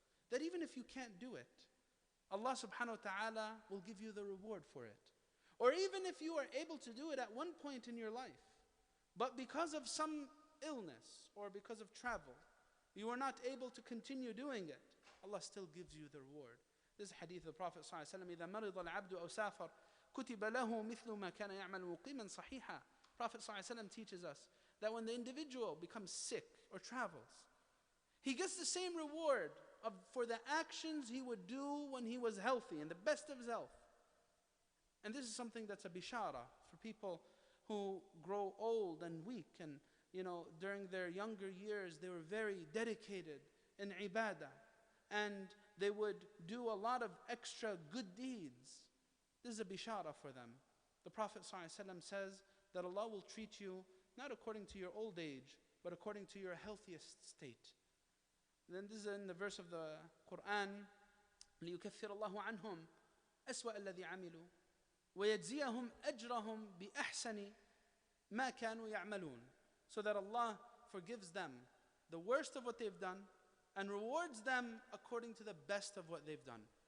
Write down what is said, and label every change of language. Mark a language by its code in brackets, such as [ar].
[en] That even if you can't do it, Allah subhanahu wa ta'ala will give you the reward for it. Or even if you are able to do it at one point in your life, but because of some illness or because of travel, you are not able to continue doing it, Allah still gives you the reward. This is hadith of the Prophet ﷺ, [ar] إِذَا مَرِضَ الْعَبْدُ أَوْ سَافَرَ كُتِبَ لَهُ مِثْلُ مَا كَانَ يَعْمَلُ مُقِيمًا صَحِيحًا. [en] Prophet ﷺ teaches us that when the individual becomes sick or travels, he gets the same reward for the actions he would do when he was healthy, in the best of his health. And this is something that's a bishara for people who grow old and weak, and during their younger years they were very dedicated in ibadah, and they would do a lot of extra good deeds. This is a bishara for them. The Prophet ﷺ says that Allah will treat you not according to your old age, but according to your healthiest state. Then this is in the verse of the Quran, [ar] لِيُكَفِّرَ اللَّهُ عَنْهُمْ أَسْوَأَ الَّذِي عَمِلُوا وَيَجْزِيَهُمْ أَجْرَهُمْ بِأَحْسَنِ مَا كَانُوا يَعْمَلُونَ. [en] So that Allah forgives them the worst of what they've done and rewards them according to the best of what they've done.